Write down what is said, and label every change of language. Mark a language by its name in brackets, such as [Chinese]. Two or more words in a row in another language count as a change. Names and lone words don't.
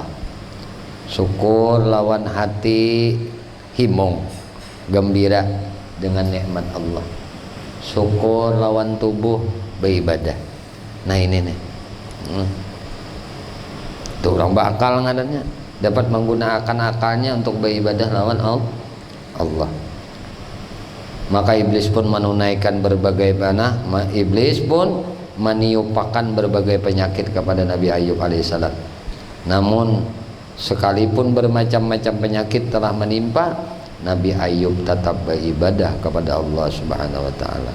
[Banjar] Syukur lawan hati himong, gembira dengan nikmat Allah. Syukur lawan tubuh beribadah. Nah ini nih, tuh orang bakal ngadannya dapat menggunakan akalnya untuk beribadah lawan Allah. [Indonesian] Maka iblis pun menunaikan berbagai panah. Iblis pun meniupakan berbagai penyakit kepada Nabi Ayub alaihissalam. Namun sekalipun bermacam-macam penyakit telah menimpa, Nabi Ayub tetap beribadah kepada Allah [Arabic] سبحانه وتعالى.